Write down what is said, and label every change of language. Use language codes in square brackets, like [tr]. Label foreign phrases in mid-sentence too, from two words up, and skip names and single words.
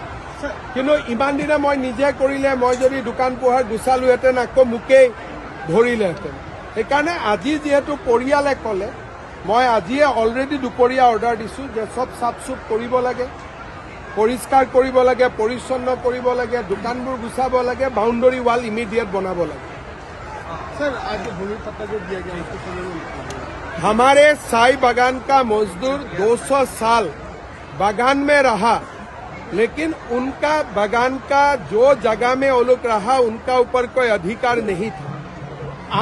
[as] কিন্তু ইমান দিনে মই নিজে কৰিলে, মই যদি দোকান পোহাৰ গুচালোহেঁতেন আকৌ মোকেই ধৰিলেহেঁতেন। সেইকাৰণে আজি যিহেতু পৰিয়ালে ক'লে, মই আজিয়ে অলৰেডি দুপৰীয়া অৰ্ডাৰ দিছোঁ যে চব চাফ-চুফ কৰিব লাগে, পৰিষ্কাৰ কৰিব লাগে, পৰিচ্ছন্ন কৰিব লাগে, দোকানবোৰ গুচাব লাগে, [en] boundary wall immediate [as] বনাব লাগে। [hi] सर आज होली पत्ता जो दिया गया उसको हमारे चाय बागान का मजदूर 200 साल बागान में रहा, लेकिन उनका बागान का जो जगह में वो लोग रहा उनका ऊपर कोई अधिकार नहीं था।